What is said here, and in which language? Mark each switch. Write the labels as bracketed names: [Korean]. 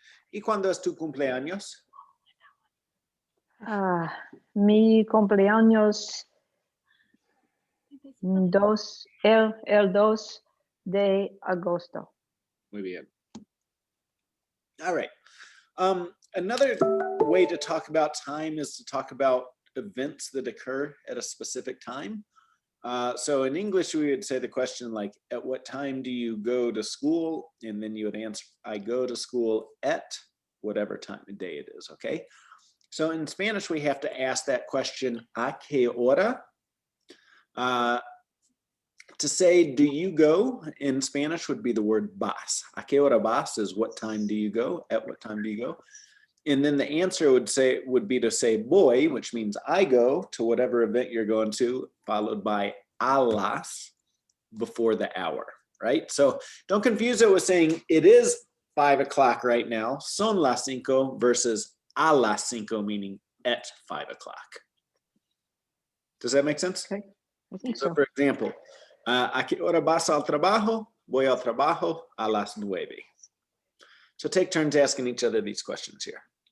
[Spanish] ¿Y cuándo es tu cumpleaños? Mi cumpleaños el 2 de agosto. Muy bien. [English] All right. Another way to talk about time is to talk about events that occur at a specific time. So in English, we would say the question like, at what time do you go to school? And then you would answer, I go to school at whatever time of day it is, okay? So in Spanish, we have to ask that question, [Spanish] ¿a qué hora? [English] To say, do you go in Spanish would be the word vas. [Spanish] ¿A qué hora vas [English] is what time do you go? At what time do you go? And then the answer would be to say voy, which means I go to whatever event you're going to, followed by [Spanish] a las [English] before the hour, right? So don't confuse it with saying it is 5 o'clock right now, [Spanish] son las 5 [English] versus [Spanish] a las 5, [English] meaning at 5 o'clock. Does that make sense? Okay, I think So so. for example, [Spanish] ¿a qué hora vas al trabajo? Voy al trabajo a las 9. [English] So take turns asking each other these questions here.